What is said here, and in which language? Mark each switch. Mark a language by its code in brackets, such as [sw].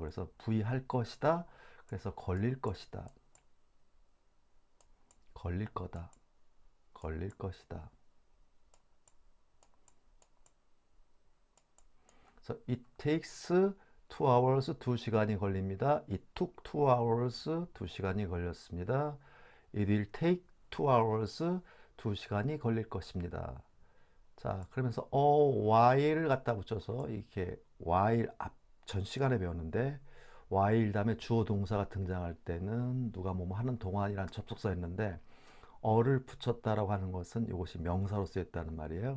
[ko] 그래서 부의할 것이다. 그래서 걸릴 것이다. 걸릴 거다. 걸릴 것이다. 그래서 [en] it takes 2 hours, [ko] 2시간이 걸립니다. [en] It took 2 hours, [ko] 2시간이 걸렸습니다. [en] It will take 2 hours, [ko] 2시간이 걸릴 것입니다. 자, 그러면서 while 갖다 붙여서 이렇게 while 전 시간에 배웠는데 while 다음에 주어 동사가 등장할 때는 누가 뭐뭐 하는 동안이라는 접속사였는데 어를 붙였다라고 하는 것은 이것이 명사로 쓰였다는 말이에요.